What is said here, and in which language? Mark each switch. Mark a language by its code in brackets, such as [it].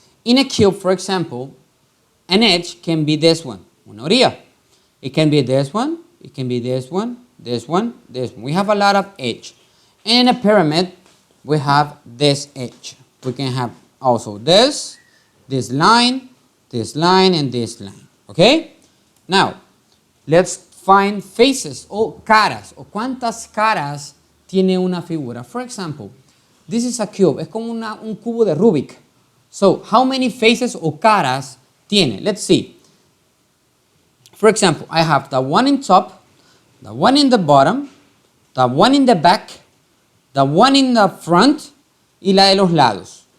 [en] In a cube, for example, an edge can be this one, [es] una orilla. [en] It can be this one, it can be this one, this one, this one. We have a lot of edge. In a pyramid, we have this edge. We can have also this line, and this line. Okay? Now, let's find faces [es] o caras, o cuántas caras tiene una figura. [en] For example, this is a cube. [es] Es como un cubo de Rubik. [en] So, how many faces [es] o caras tiene? [en] Let's see. For example, I have the one in top, the one in the bottom, the one in the back, the one in the front, [es] y la de los lados.